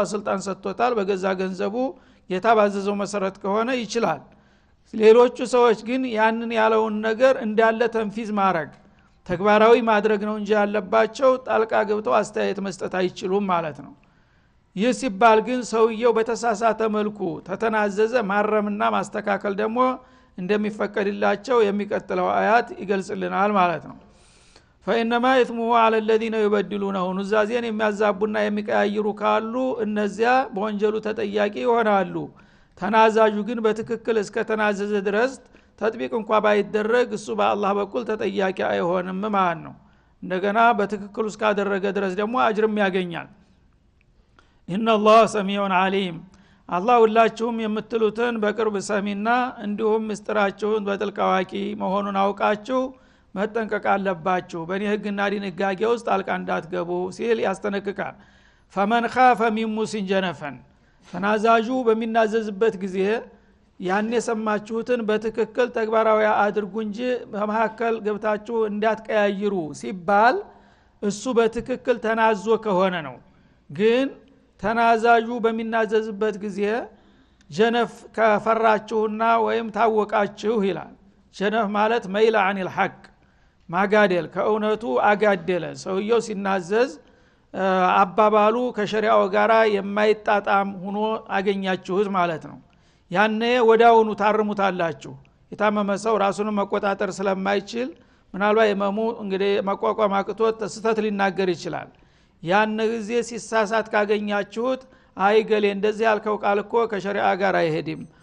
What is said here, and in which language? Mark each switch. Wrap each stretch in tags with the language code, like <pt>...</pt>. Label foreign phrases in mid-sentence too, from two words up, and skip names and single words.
<am>ስልጣን ሰጥቶታል በገዛ ገንዘቡ የታባዘዘው መሰረት ከሆነ ይችላል ሌሎቹ ሰዎች ግን ያንን ያለውን ነገር እንዳለ ተንፊዝ ማድረግ ተግባራዊ ማድረግ ነው እንጂ ያለባቸው ጣልቃ ገብተው አስተያየት መስጠት አይችሉም ማለት ነው ይህ ሲባል ግን ሰውየው በተሳሳተ መልኩ ተተናዘዘ ማረምና ማስተካከል ደግሞ እንደሚፈቀድላቸው የሚቀጥለው አያት ይገልጽልናል ማለት ነው</am> <ar>فانما اثمه على الذين يبدلونه</ar> <am>ኑዛዜን የሚያዛቡና የሚቀያይሩ ካሉ እነዚያ በወንጀሉ ተጠያቂ ይሆናሉ ተናዛዡ ግን በትክክል እስከ ተናዘዘ ድረስ ተጥቢቅ እንኳን ባይደረግ እሱ በአላህ በኩል ተጠያቂ አይሆንም ማለት ነው እንደገና በትክክል እስካደረገ ድረስ ደግሞ አጅርም ያገኛል</am> <ar>ان الله سميع عليم</ar> <am>አላህ ሁላችሁም የምትሉትን በቅርብ ሰሚና እንዲሁም ምስጥራችሁን በጥልቅ አዋቂ መሆኑን አውቃችሁ መጠንቀቅ አለባችሁ በእኔ ህግና ድንጋጌ ውስጥ ጣልቃ እንዳትገቡ ሲል ያስጠነቅቃል</am> <ar>فمن خاف من موص جنفا</ar> <am>ተናዛዡ በሚናዘዝበት ጊዜ ያን የሰማችሁትን በትክክል ተግባራዊ አድርጉ እንጂ በመሐከል ገብታችሁ እንዳትቀያይሩ ሲባል እሱ በትክክል ተናዞ ከሆነ ነው ግን ተናዛዡ በሚናዘዝበት ጊዜ ጀነፍ ከፈራችሁና ወይም ታወቃችሁ ይላል ጀነፍ ማለት መይላ</am> <ar>عن الحق</ar> <am>ማጋደል ከእውነቱ አጋደለ ሰውየው ሲናዘዝ አባባሉ ከሸሪዓው ጋራ የማይጣጣም ሆኖ አገኛችሁት ማለት ነው ያኔ ወዳውኑ ታርሙታላችሁ የታመመ ሰው ራሱን መቆጣጠር ስለማይችል ምናልባት የመሙ እንግዲህ መቋቋም አቅቶት ስተት ሊናገር ይችላል ያን ጊዜ ሲሳሳት ካገኛችሁት አይገሌ እንደዚህ ያልከው ቃል እኮ ከሸሪዓ ጋር አይሄድም</am>